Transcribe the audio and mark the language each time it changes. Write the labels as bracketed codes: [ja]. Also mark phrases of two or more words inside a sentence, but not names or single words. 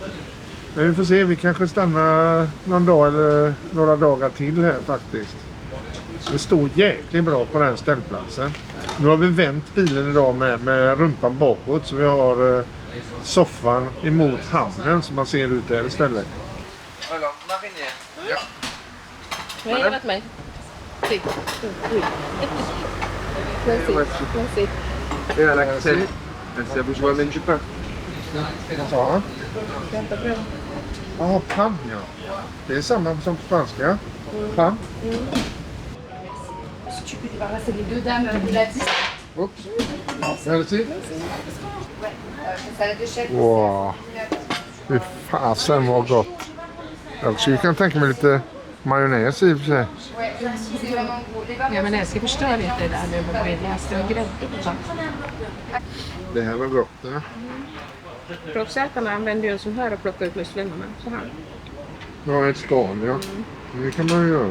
[sv] Men vi får se, vi kanske stannar någon dag eller några dagar till här faktiskt. Det står jäkligt bra på den ställplatsen. Nu har vi vänt bilen idag med rumpan bakåt, så vi har soffan emot hamnen som man ser ut där istället. Ja. Nej, jag vet mig. [fr] Si. Merci. Et à l'accent, c'est bourgeois même du pain. [sv] Vad sa han? Ja, pan ja. Det är samma som på spanska. Pan. [fr] Tu peux débarrasser les 2 dames de la 10. Oops. Merci. Salade de chèvre. [sv] Wow. Fy fasen vad gott. Alltså, jag kan tänka mig lite majonnäs i och för sig. [fr] C'est vraiment gros. Les [sv] Ja, men jag ska förstöra lite det där nu med bredjäst och grädde. Det här var gott. Ja. Proffsätarna använder ju en sån här och plockar ut musslorna med. Så här. Ja, ett skal, ja. Det kan man ju göra.